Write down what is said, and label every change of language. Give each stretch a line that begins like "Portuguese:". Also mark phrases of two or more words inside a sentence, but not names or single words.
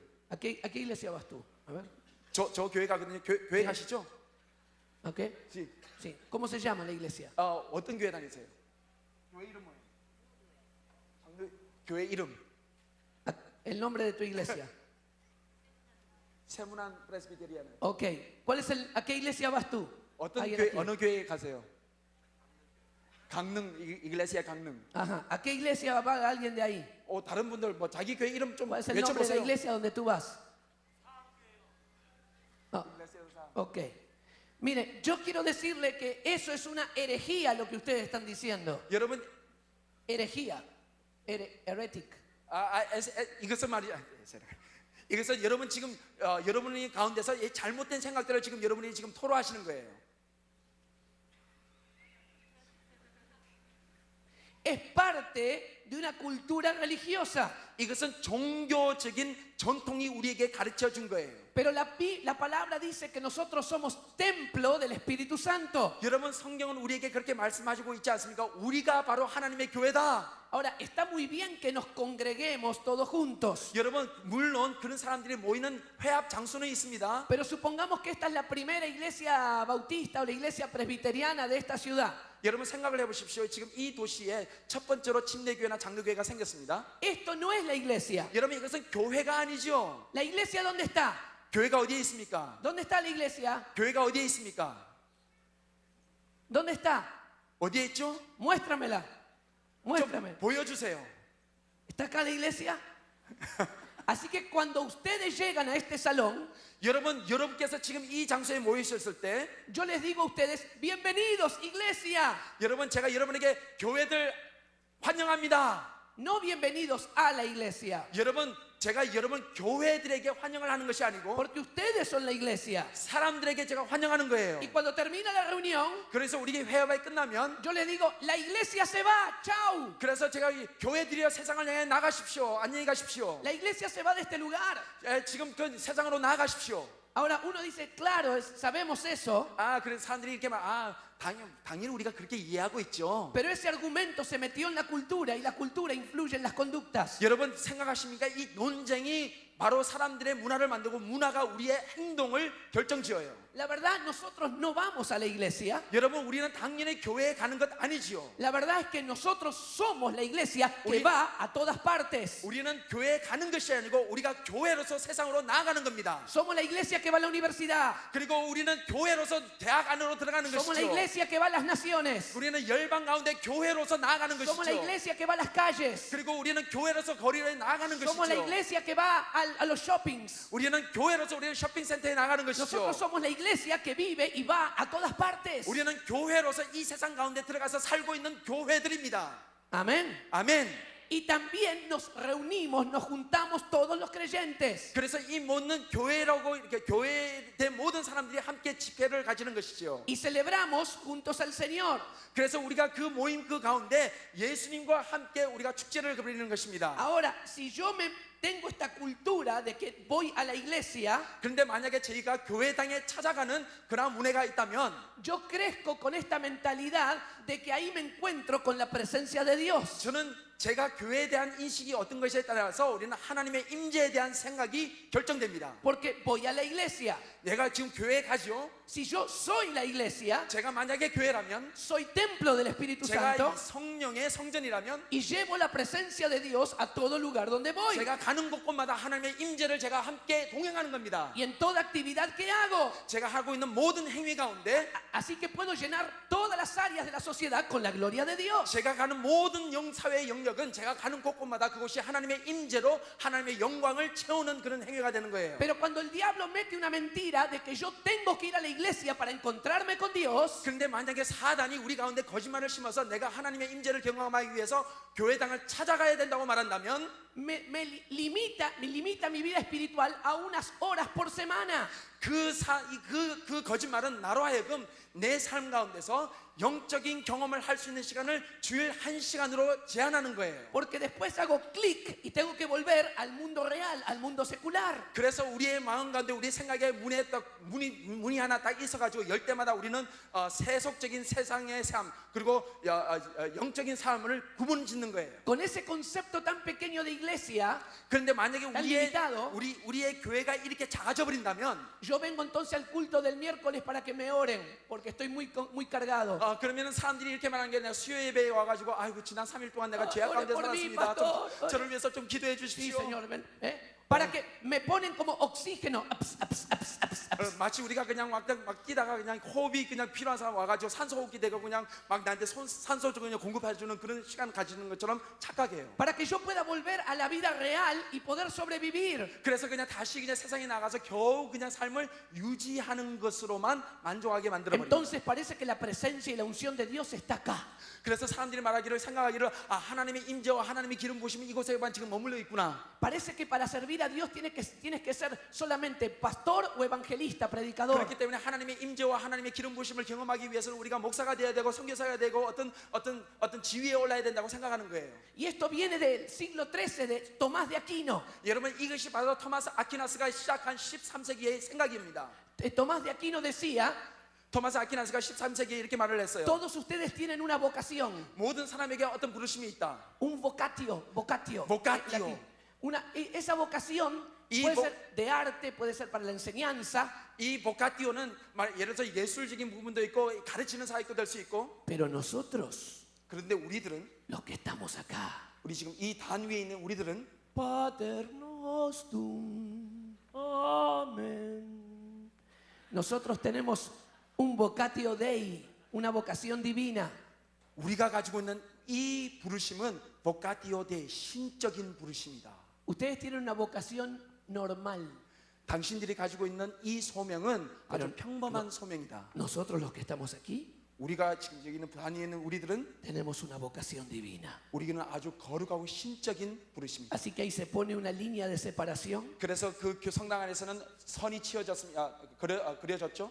Spanish: ¿A qué iglesia vas tú? A ver.
Korean: 저 교회 가거든요. 교회 가시죠?
Spanish: ¿A qué? Sí. Sí. ¿Cómo se llama la iglesia?
Korean: 어떤 교회 다니세요? 교회 이름 뭐예요? 교회 이름.
Spanish: El nombre de tu iglesia.
Korean: 세문안 프레스비테리아는.
Spanish: Ok. ¿A qué iglesia vas tú? Alguien aquí.
Korean: 어느 교회에 가세요? 강릉 이글레시아 강릉.
Spanish: Ajá. ¿A qué iglesia va alguien de ahí?
Korean: 다른 분들 뭐 자기 교회 이름 좀
Spanish: ¿Cuál es el nombre de la
Korean: 외쳐보세요.
Spanish: iglesia donde tú vas? Ok. Mire, yo quiero decirle que eso es una herejía lo que ustedes están diciendo.
Korean: 여러분
Spanish: Herejía. Heretic.
Korean: 이것은 말이야. 이것은 여러분 지금 여러분이 가운데서 이 잘못된 생각들을 지금 여러분이 지금 토로하시는 거예요.
Spanish: Es parte de una cultura religiosa.
Korean: 이것은 종교적인 전통이 우리에게 가르쳐 준 거예요.
Spanish: Pero la palabra dice que nosotros somos templo del Espíritu Santo.
Korean: 여러분 성경은 우리에게 그렇게 말씀하시고 있지 않습니까? 우리가 바로 하나님의 교회다.
Spanish: Ahora, está muy bien que nos congreguemos todos juntos.
Korean: 여러분 물론 그런 사람들이 모이는 회합 장소는 있습니다.
Spanish: Pero supongamos que esta es la primera iglesia bautista o la iglesia presbiteriana de esta ciudad.
Korean: 여러분 생각을 해보십시오. 지금 이 도시에 첫 번째로 침례교회나 장로교회가 생겼습니다.
Spanish: Esto no es la iglesia.
Korean: 여러분 이것은 교회가 아니죠.
Spanish: ¿La iglesia dónde está?
Korean: 교회가 어디에 있습니까?
Spanish: ¿Dónde está la iglesia?
Korean: 교회가 어디에 있습니까?
Spanish: ¿Dónde está?
Korean: 어디에 있죠?
Spanish: Muéstramela. Muéstrame.
Korean: 좀 보여주세요.
Spanish: ¿Está acá la iglesia? Así que cuando ustedes llegan a este salón,
Korean: 여러분께서 지금 이 장소에 모여 있었을 때,
Spanish: yo les digo a ustedes, bienvenidos, iglesia.
Korean: 여러분 제가 여러분에게 교회들 환영합니다.
Spanish: No bienvenidos a la iglesia.
Korean: 제가 여러분 교회들에게 환영을 하는 것이 아니고
Spanish: Porque ustedes son la iglesia.
Korean: 사람들에게 제가 환영하는 거예요.
Spanish: Y cuando termina la reunión,
Korean: 그래서 우리 회합이 끝나면
Spanish: yo les digo, la iglesia se va, chao.
Korean: 그래서 제가 교회들이여 세상을 향해 나가십시오. 안녕히 가십시오.
Spanish: La iglesia se va de este lugar.
Korean: 지금 그 세상으로 나가십시오.
Spanish: Ahora uno dice, claro, sabemos eso.
Korean: 그래서 사람들이 이렇게 당연히 우리가 그렇게 이해하고 있죠.
Spanish: Pero ese argumento se metió en la cultura y la cultura influye en las conductas.
Korean: 여러분 생각하십니까? 이 논쟁이 바로 사람들의 문화를 만들고 문화가 우리의 행동을 결정지어요.
Spanish: La verdad, nosotros no vamos a la iglesia.
Korean: 여러분 우리는 당연히 교회에 가는 것 아니지요.
Spanish: La verdad es que nosotros somos la iglesia que va a todas partes.
Korean: 우리는 교회에 가는 것이 아니고 우리가 교회로서 세상으로 나아가는 겁니다.
Spanish: Somos la iglesia que va a la universidad.
Korean: 그리고 우리는 교회로서 대학 안으로 들어가는
Spanish: Somos la
Korean: 것이죠.
Spanish: iglesia que va a las naciones.
Korean: 우리는 열방 가운데 교회로서 나아가는
Spanish: Somos la
Korean: 것이죠.
Spanish: iglesia que va a las calles.
Korean: 그리고 우리는 교회로서 거리에 나가는
Spanish: Somos la
Korean: 것이죠.
Spanish: iglesia que va a los shoppings.
Korean: 우리는 교회로서 우리는 쇼핑센터에 나가는 것이죠.
Spanish: Nosotros somos la iglesia que vive y va a todas partes.
Korean: 우리는 교회로서 이 세상 가운데 들어가서 살고 있는 교회들입니다.
Spanish: Amén.
Korean: 아멘.
Spanish: Y también nos reunimos, nos juntamos todos los creyentes.
Korean: 그래서 이 모든 교회라고 이렇게 교회의 모든 사람들이 함께 집회를 가지는 것이죠.
Spanish: Y celebramos juntos al Señor.
Korean: 그래서 우리가 그 모임 그 가운데 예수님과 함께 우리가 축제를 그리는 것입니다.
Spanish: Ahora, si yo tengo esta cultura de que voy a la iglesia,
Korean: 그런데 만약에 저희가 교회당에 찾아가는 그런 문화가 있다면
Spanish: yo crezco con esta mentalidad de que ahí me encuentro con la presencia de Dios.
Korean: 저는 제가 교회에 대한 인식이 어떤 것에 따라서 우리는 하나님의 임재에 대한 생각이 결정됩니다.
Spanish: Porque voy a la iglesia.
Korean: 내가 지금 교회에 가죠.
Spanish: Si yo soy la iglesia,
Korean: 제가 만약에 교회라면,
Spanish: soy templo del Espíritu
Korean: 제가
Spanish: Santo
Korean: 이 성령의 성전이라면,
Spanish: y llevo la presencia de Dios a todo lugar donde voy.
Korean: 제가 가는 곳곳마다 하나님의 임재를 제가 함께 동행하는 겁니다.
Spanish: Y en toda actividad que hago.
Korean: 제가 하고 있는 모든 행위 가운데
Spanish: Así que puedo llenar todas las áreas de la sociedad con la gloria de Dios.
Korean: 제가 가는 모든 사회의 영역은 제가 가는 곳곳마다 그곳이 하나님의 임재로 하나님의 영광을 채우는 그런 행위가 되는 거예요.
Spanish: Pero cuando el diablo mete una mentira de que yo tengo que ir a la iglesia para encontrarme con Dios,
Korean: 그런데 만약에 사단이 우리 가운데 거짓말을 심어서 내가 하나님의 임재를 경험하기 위해서 교회당을 찾아가야 된다고 말한다면
Spanish: me limita mi vida espiritual a unas horas por semana.
Korean: 그 거짓말은 나로 하여금 내 삶 가운데서 영적인 경험을 할 수 있는 시간을 주일 1시간으로 제한하는 거예요.
Spanish: Porque después hago clic y tengo que volver al mundo real, al mundo secular.
Korean: 그래서 우리의 마음 가운데 우리 생각에 문이 하나 딱 있어가지고 열 때마다 우리는 세속적인 세상의 삶 그리고 영적인 삶을 구분짓는 거예요.
Spanish: Con ese concepto tan pequeño de iglesia,
Korean: 그런데 만약에
Spanish: limitado.
Korean: 우리의 교회가 이렇게 작아져 버린다면,
Spanish: yo vengo entonces al culto del miércoles para que me oren, porque estoy muy cargado.
Korean: 그러면은 사람들이 이렇게 말하는 게 내가 수요 예배에 와가지고 아이고 지난 3일 동안 내가 죄악
Spanish: ore
Korean: 가운데
Spanish: por mí,
Korean: 살았습니다.
Spanish: pastor.
Korean: 저를 위해서 좀 기도해
Spanish: Sí,
Korean: 주십시오.
Spanish: Señor, ven, para que me ponen como oxígeno.
Korean: 마치 우리가 그냥 막 뛰다가 그냥 호흡이 그냥 필요한 사람 와가지고 산소 호흡기 되고 그냥 막 나한테 산소 그냥 공급해주는 그런 시간 가지는 것처럼 착각해요.
Spanish: Para que yo pueda volver a la vida real y poder sobrevivir.
Korean: 그래서 그냥 다시 그냥 세상에 나가서 겨우 그냥 삶을 유지하는 것으로만 만족하게 만들어 버려요.
Spanish: Entonces parece que la presencia y la unción de Dios está acá.
Korean: 그래서 사람들이 생각하기를 하나님의 임재와 하나님의 기름 부심이 이곳에만 지금 머물러 있구나.
Spanish: Parece que para servir a Dios tienes que ser solamente pastor o evangelista, predicador.
Korean: 그렇기 때문에 하나님의 임재와 하나님의 기름 부심을 경험하기 위해서는 우리가 목사가 돼야 되고 선교사가 되고 어떤 지위에 올라야 된다고 생각하는 거예요.
Spanish: Y esto viene del siglo XIII de Tomás de Aquino.
Korean: 여러분 이것이 바로 토마스 아퀴나스가 시작한 13세기의 생각입니다.
Spanish: Tomás de Aquino decía,
Korean: 토마스 아퀴나스가 13세기에 이렇게 말을 했어요.
Spanish: todos ustedes tienen una vocación,
Korean: 모든 사람에게 어떤 부르심이 있다.
Spanish: un vocatio. Vocatio. latín. Esa vocación puede ser de arte, puede ser para la enseñanza, 이 보카티오는 예를 들어서 예술적인 부분도 있고 가르치는 사역도 될 수 있고. pero nosotros, 그런데 우리들은 los que estamos acá, 우리 지금 이 단 위에 있는 우리들은
Latin: Pater nostrum, amén.
Spanish: Nosotros tenemos un
Latin: vocatio Dei,
Spanish: una vocación divina.
Korean: 우리가 가지고 있는 이 부르심은
Latin: vocatio Dei
Korean: 신적인 부르심이다.
Spanish: Ustedes tienen una vocación normal.
Korean: 당신들이 가지고 있는 이 소명은 아주 평범한 소명이다.
Spanish: Nosotros los que estamos aquí
Korean: 우리가 지금 여기 있는 단위에 있는 우리들은
Spanish: tenemos una vocación divina.
Korean: 우리는 아주 거룩하고 신적인 부르심이다.
Spanish: Así que ahí se pone una línea de separación
Korean: 그래서 그 성당 안에서는 선이 그려졌죠.